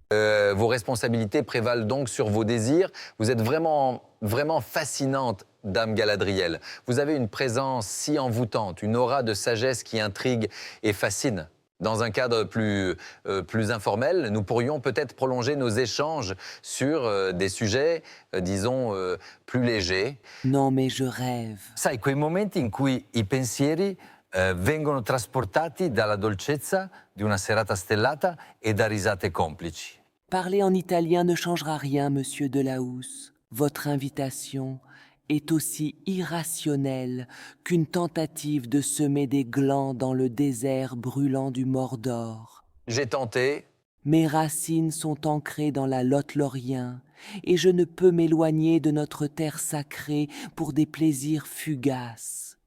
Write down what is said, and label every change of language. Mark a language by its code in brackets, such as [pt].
[fr] vos responsabilités prévalent donc sur vos désirs. Vous êtes vraiment fascinante, Dame Galadriel. Vous avez une présence si envoûtante, une aura de sagesse qui intrigue et fascine. Dans un cadre plus informel, nous pourrions peut-être prolonger nos échanges sur des sujets, disons, plus légers. Non, mais je rêve. [it] Sai, quei momenti in cui i pensieri vengono trasportati dalla dolcezza di una serata stellata e da risate complici. [fr] Parler en italien ne changera rien, Monsieur Delahousse. Votre invitation est aussi irrationnelle qu'une tentative de semer des glands dans le désert brûlant du Mordor. J'ai tenté. Mes racines sont ancrées dans la Lothlórien et je ne peux m'éloigner de notre terre sacrée pour des plaisirs fugaces.